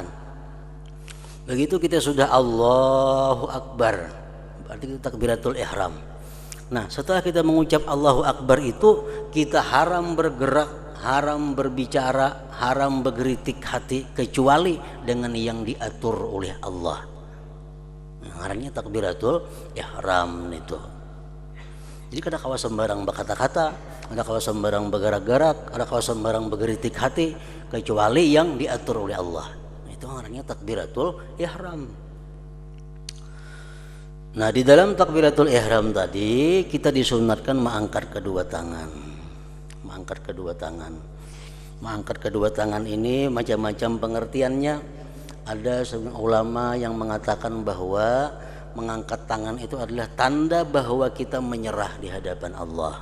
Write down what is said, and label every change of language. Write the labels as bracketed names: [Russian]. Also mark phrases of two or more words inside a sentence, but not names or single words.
[Indonesian] Begitu kita sudah [Arabic] Allahu Akbar, [Indonesian] berarti kita takbiratul ihram. Nah, setelah kita mengucap [Arabic] Allahu Akbar [Indonesian] itu kita haram bergerak, haram berbicara, haram bergeritik hati kecuali dengan yang diatur oleh Allah. [Banjar] Ngarannya takbiratul ihram itu. Jadi kada kawa sembarang berkata-kata, ada kawa sembarang bergerak-gerak, ada kawa sembarang bergeritik hati kecuali yang diatur oleh Allah. Itu ngarannya takbiratul ihram. [Indonesian] Nah, di dalam takbiratul ihram tadi kita disunatkan mengangkat kedua tangan. Mengangkat kedua tangan ini macam-macam pengertiannya. Ada ulama yang mengatakan bahwa mengangkat tangan itu adalah tanda bahwa kita menyerah di hadapan Allah.